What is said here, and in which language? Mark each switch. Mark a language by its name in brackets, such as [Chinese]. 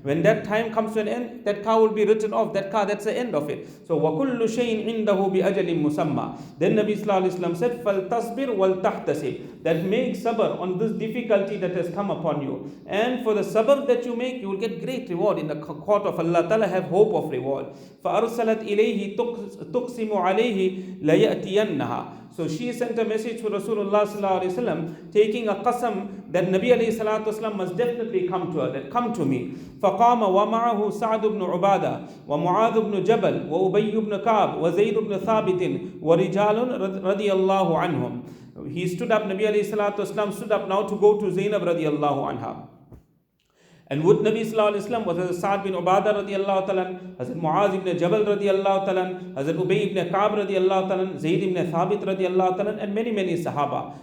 [English] When that time comes to an end, that car will be written off. That car, that's the end of it. [Arabic] So وَكُلُّ شَيْءٍ عِنْدَهُ بِأَجَلٍ مُسَمَّى. [English] Then Nabi Sallallahu Alaihi Wasallam said, [Arabic] فَلْتَصْبِرْ وَلْتَحْتَسِبْ, [English] that make sabr on this difficulty that has come upon you. And for the sabr that you make, you will get great reward in the court of Allah Ta'ala. Have hope of reward. [Arabic] فَأَرْسَلَتْ إِلَيْهِ تُقْسِمُ عَلَيْهِ لَيَأْتِيَنَّهَا. [English] So she sent a message to Rasulullah sallallahu alaihi wasallam, taking a qasam that Nabi alayhi salatu wasallam must definitely come to her, that come to me. [Arabic] فقام ومعه سعد بن عبادة ومعاذ بن جبل وأبي بن كعب وزيد بن ثابت ورجال رضي الله عنهم. [English] He stood up, Nabi alayhi salatu wasallam stood up now to go to Zainab radiallahu anha. And with Nabi sallallahu alayhi wa sallam was Hazrat Sa'd bin Ubadah radiallahu ta'ala, Hazrat Muaz ibn Jabal radiallahu ta'ala, Hazrat Ubay ibn Ka'b radiallahu ta'ala, Zayd ibn Thabit radiallahu ta'ala, and many Sahaba.